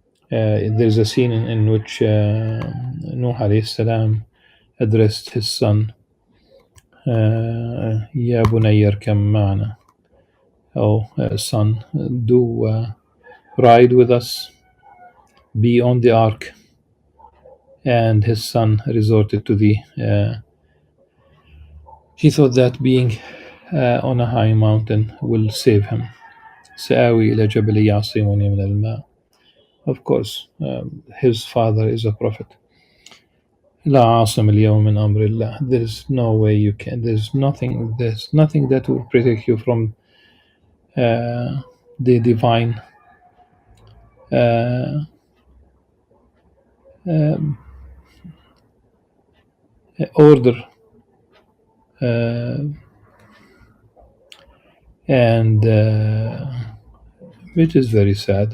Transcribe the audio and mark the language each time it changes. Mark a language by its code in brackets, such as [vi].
[en] There's a scene in which Nuh alayhi salam addressed his son, [ar] Ya bunayya arkam ma'ana, [en] oh son, do ride with us, be on the ark. And his son resorted to he thought that being on a high mountain will save him. [ar] سآوي إلى جبل يعصمني من الماء. [en] Of course, his father is a prophet. [ar] لا عاصم اليوم من أمر الله. [en] There's no way you can. There's nothing that will protect you from the divine um, order, uh, and which is very sad.